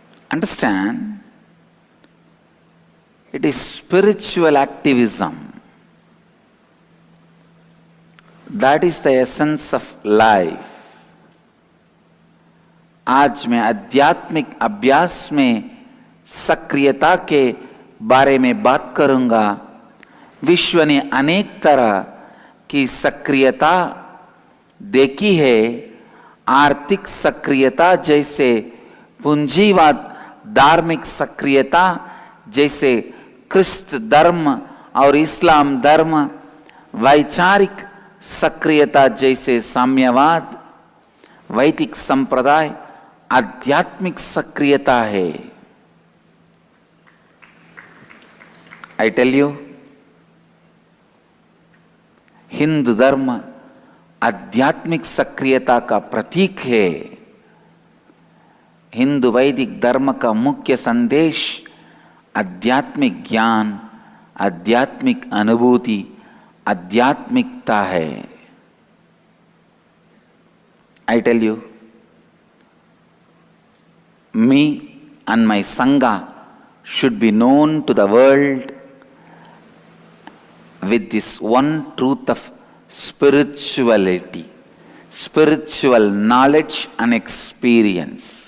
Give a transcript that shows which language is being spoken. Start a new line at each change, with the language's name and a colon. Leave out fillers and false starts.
English: Understand, it is spiritual activism. That is the essence of life.
Hindi: आज मैं आध्यात्मिक अभ्यास में सक्रियता के बारे में बात करूंगा। विश्व ने अनेक तरह की सक्रियता देखी है। आर्थिक सक्रियता जैसे पूंजीवाद, धार्मिक सक्रियता जैसे क्रिस्त धर्म और इस्लाम धर्म, वैचारिक सक्रियता जैसे साम्यवाद, वैदिक संप्रदाय, आध्यात्मिक सक्रियता है।
English: I tell you,
Hindi: हिंदू धर्म आध्यात्मिक सक्रियता का प्रतीक है। हिंदू वैदिक धर्म का मुख्य संदेश आध्यात्मिक ज्ञान, आध्यात्मिक अनुभूति, आध्यात्मिकता है।
English: I tell you, me and my Sangha should be known to the world with this one truth of spirituality, spiritual knowledge and experience.